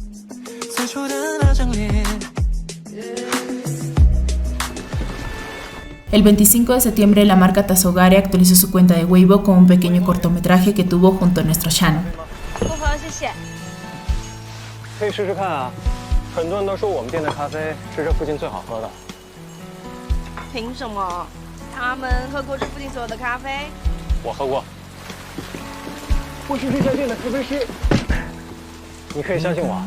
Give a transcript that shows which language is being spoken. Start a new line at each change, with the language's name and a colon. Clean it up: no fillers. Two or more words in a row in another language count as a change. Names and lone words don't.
Spanish: El 25 de septiembre la marca Tazogare actualizó su cuenta de Weibo con un pequeño cortometraje que tuvo junto a nuestro Shan.
Chinese: 可以试试看啊，很多人都说我们店的咖啡是这附近最好喝的。凭什么？他们喝过这附近所有的咖啡？我喝过。我是这家店的咖啡师，你可以相信我。